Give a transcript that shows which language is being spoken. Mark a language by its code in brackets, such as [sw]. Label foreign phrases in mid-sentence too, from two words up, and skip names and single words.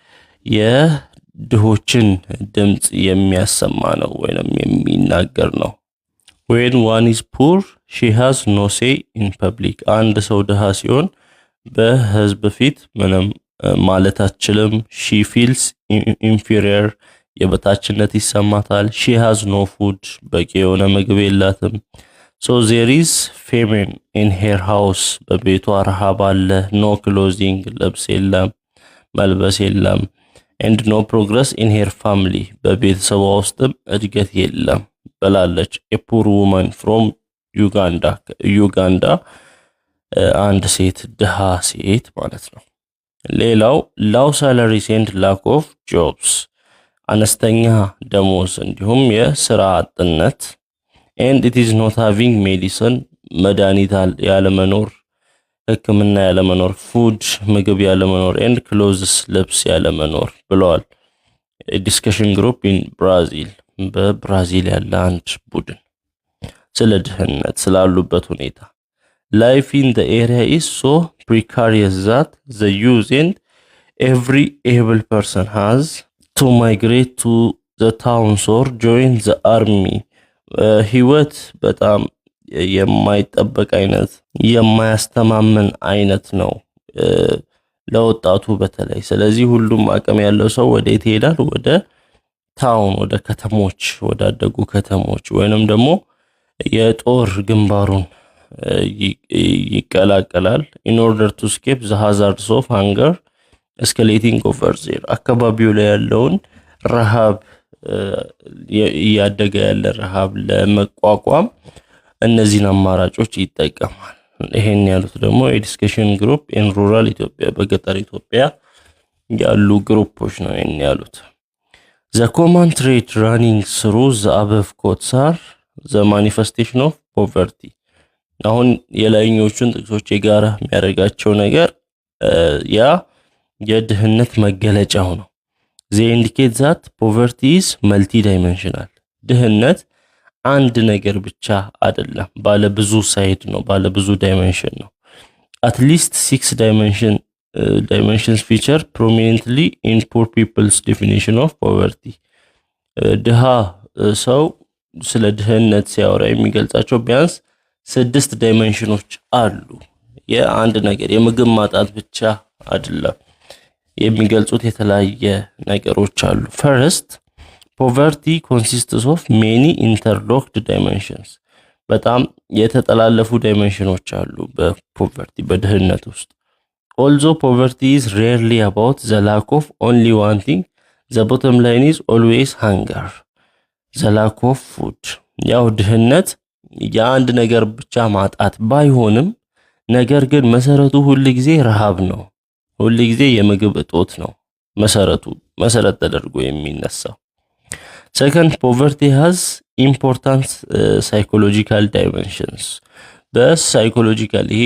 [am] የድሆችን ድምጽ የሚያሰማ ነው ወይንም የሚናገር ነው [en] when one is poor she has no say in public [am] አንድ ሰው ድሃ ሲሆን በህዝብ ፊት ምንም ማለት አትችልም [en] she feels inferior [am] የበታችነት ይሰማታል [en] she has no food [am] በቂ የሆነ ምግብ የላትም [en] so there is famine in her house [am] በቤቷ ረሃብ አለ [en] no clothing [am] ልብስ የለም መልበስ የለም [en] and no progress in her family [am] በቤተሰቧ ውስጥም እድገት የለም ብላለች [en] a poor woman [am] from ዩጋንዳ አንድ ሴት ድሃ ሴት ማለት ነው ሌላው [en] low salaries and lack of jobs [am] አነስተኛ ደሞዝ እንዲሁም የሥራ አጥነት [en] and it is not having medicine [am] መድኃኒት ያለመኖር ሕክምና ያለመኖር food ምግብ ያለመኖር [en] and clothes [am] ልብስ ያለመኖር ብለዋል discussion [en] group in Brazil [am] በብራዚል ያለ አንድ ቡድን ስለ ድህነት ስላሉበት ሁኔታ [en] life in the area is so precarious that the youth and every able person has to migrate to the towns or join the army [am] ህይወት በጣም የማይጠበቅ አይነት የማያስተማምን አይነት ነው ለወጣቱ በተለይ። ስለዚህ ሁሉም አቅም ያለው ሰው ወዴት ይሄዳል? ወደ ታውን፣ ወደ ከተሞች፣ ወዳደጉ ከተሞች ወይንም ደግሞ የጦር ግንባሩን ይቀላቀላል [en] in order to escape the hazards of hunger escalating over there። [am] አካባቢው ላይ ያለውን ረሃብ እያደገ ያለ ረሃብ ለመቋቋም እነዚህን አማራጮች ይጠቀማል። ይሄን ያሉት ደግሞ [en] Education Group in Rural Ethiopia [am] በገጠር ኢትዮጵያ ያሉ ግሩፖች ነው ይሄን ያሉት። [en] The common trait running through the above quotes are the manifestation of poverty። [am] አሁን የላይኞቹን ጥቅሶች የጋራ የሚያደርጋቸው ነገር ያ የድህነት መገለጫው ነው። [en] They indicate that poverty is multidimensional። [am] ድህነት አንድ ነገር ብቻ አይደለም፣ ባለ ብዙ ሳይድ ነው፣ ባለ ብዙ ዳይሜንሽን ነው። [en] At least 6 dimensions feature prominently in poor people's definition of poverty። [am] ድሃ ሰው ስለ ድህነት ሲያወራ የሚገልጻቸው ቢያንስ 6 ዳይሜንሽኖች አሉ። የአንድ ነገር የምግብ ማጣት ብቻ አይደለም የሚገልጹት የተለያየ ነገሮች አሉ። [en] First, poverty consists of many interlocked dimensions። [am] በጣም የተጠላለፉ ዳይሜንሽኖች አሉ በፖቨርቲ በድህነት ውስጥ። [en] Although poverty is rarely about the lack of only one thing, the bottom line is always hunger, the lack of food። [am] ያው ድህነት የአንድ ነገር ብቻ ማጣት ባይሆንም ነገር ግን መሰረቱ ሁሉ ጊዜ ረሃብ ነው፣ ሁሉ ጊዜ የምግብ እጦት ነው መሰረት ተደርጎ የሚነሳው። [en] Second, poverty has important psychological dimensions። በሳይኮሎጂካሊ